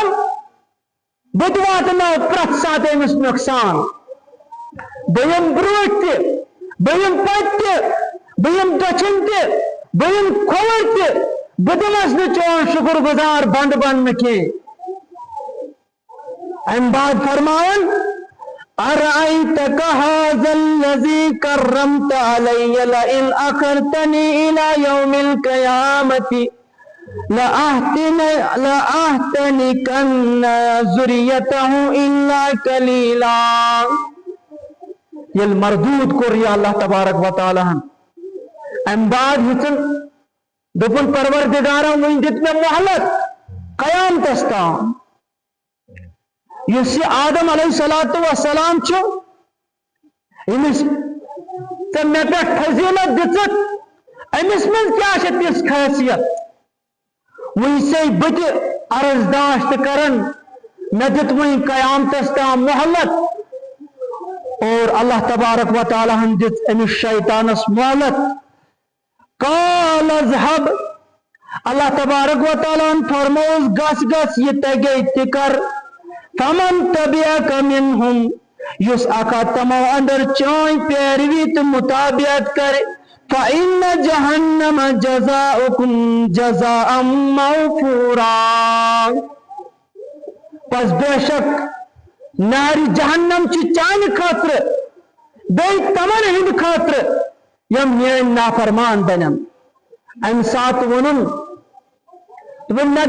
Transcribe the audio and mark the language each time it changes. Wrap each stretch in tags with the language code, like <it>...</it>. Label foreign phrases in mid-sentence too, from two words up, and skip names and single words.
<ks>بہٕ تہِ واتناو پرٛٮ۪تھ ساتہٕ أمِس نۄقصان بہٕ یِمہٕ برٛونٛٹھ تہِ بہٕ یِمہٕ پتہٕ تہِ بہٕ یِمہٕ دٔچھُن تہِ بہٕ یِمہٕ کھووُر تہِ بہٕ دِمس نہٕ چون شُکر گُزار بنٛد بننہٕ کینٛہہ امہِ بعد فرماون</ks> <ar>أرأيتك هذا الذي كرمت علي لئن أخرتني إلى يوم القيامة لأحتنكن ذريته إلا قليلا</ar> <ks>يل مردود كور</ks> <ar>يا الله تبارك وتعالى ام بعد</ar> <ks>ہتن دپن پروردگارا وۄنۍ دِت مےٚ مہلت قیامتس تام یُس یہِ آدم</ks> <ar>علیہ الصلوۃ والسلام</ar> <ks>چھُ أمِس ژےٚ مےٚ پٮ۪ٹھ فضیلت دِژٕتھ أمِس منٛز کیٛاہ چھِ تِژھ خٲصیت وۄنۍ سے بہٕ تہِ عرض داشت کرن مےٚ دِت وۄنۍ قیامتس تام مہلت اور</ks> <ar>اللہ تبارک و تعالیٰ</ar> <ks>ہن دِژ أمِس شیطانس مہلت</ks> <ar>قال اذهب اللہ تبارک و تعالیٰ</ar> <ks>ہن فرمووُس گژھ گژھ یہِ تگے تہِ کر</ks> <ar>فمن تبعك منهم</ar> <ks>یُس اکا تمو اندر چٲنۍ پیروی تہٕ مطابعت کرِ</ks> <ar>فإن جہنم جزاؤكم جزاء موفورا</ar> <ks>پس بے شک نار جہنم چھ چانہِ خٲطرٕ بیٚیہِ تمن ہٕنٛدِ خٲطرٕ یم میٲنۍ نافرمان بنن امہِ ساتہٕ ووٚنُن دوٚپُن مےٚ</ks>